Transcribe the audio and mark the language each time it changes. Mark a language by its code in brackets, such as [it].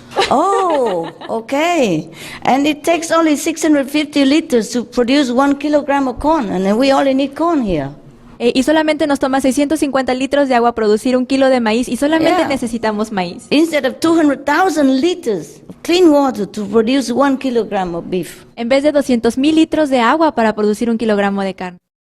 [en] Oh, okay. And it takes only 650 liters to produce 1 kilogram of corn, and then we only need corn here. [es] Y solamente nos toma 650 litros de agua producir 1 kilo de maíz, y solamente [en] Yeah. [es] necesitamos maíz. [en] Instead of 200,000 liters of clean water to produce 1 kilogram of beef. [es] En vez de 200,000 litros de agua para producir 1 kilogramo de carne.